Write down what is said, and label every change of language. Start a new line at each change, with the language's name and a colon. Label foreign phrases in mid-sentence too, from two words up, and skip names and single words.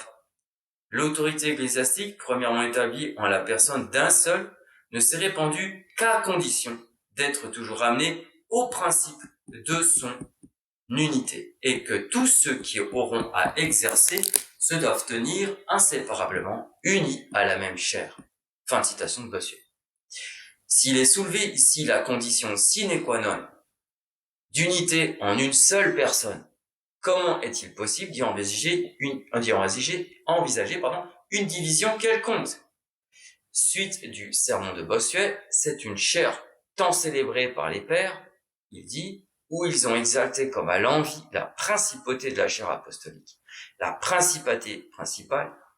French: L'autorité ecclésiastique, premièrement établie en la personne d'un seul, ne s'est répandue qu'à condition d'être toujours ramenée au principe de son unité, et que tous ceux qui auront à exercer se doivent tenir inséparablement unis à la même chair. Fin de citation de Bossuet. S'il est soulevé ici la condition
Latin: sine qua non
French: d'unité en une seule personne, comment est-il possible d'y envisager une division quelconque? Suite du sermon de Bossuet, c'est une chaire tant célébrée par les pères, il dit, où ils ont exalté comme à l'envi la principauté de la chaire apostolique, la principauté principale,